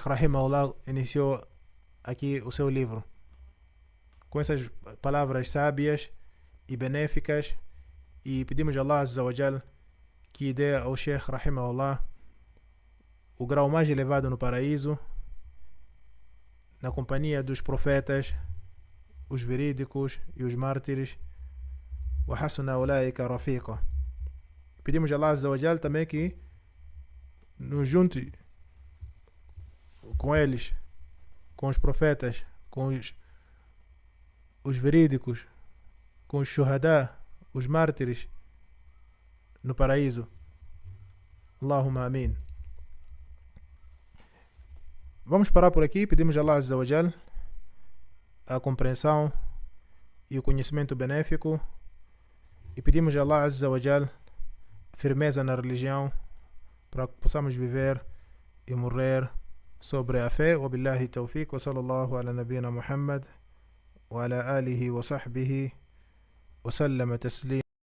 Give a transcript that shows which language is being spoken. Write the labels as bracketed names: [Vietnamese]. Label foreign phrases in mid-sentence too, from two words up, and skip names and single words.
[Portuguese] rahimahullah iniciou aqui o seu livro, com essas palavras sábias e benéficas, e pedimos a [Arabic] الله عز وجل [Portuguese] que dê ao Sheikh rahimahullah o grau mais elevado no paraíso, na companhia dos profetas, os verídicos e os mártires. [Arabic] وحسن أولئك رفيقا. [Portuguese] Pedimos a [Arabic] الله عز وجل [Portuguese] também que nos junte com eles, com os profetas, com os verídicos, com os shuhada, os mártires, no paraíso. [Arabic] اللهم آمين. [Portuguese] Vamos parar por aqui. Pedimos a [Arabic] الله عز وجل [Portuguese] a compreensão e o conhecimento benéfico, e pedimos a [Arabic] الله عز وجل [Portuguese] firmeza na religião para que possamos viver e morrer sobre a fé. [Arabic] وبالله التوفيق وصلى الله على نبينا محمد وعلى آله وصحبه وسلم تسليما.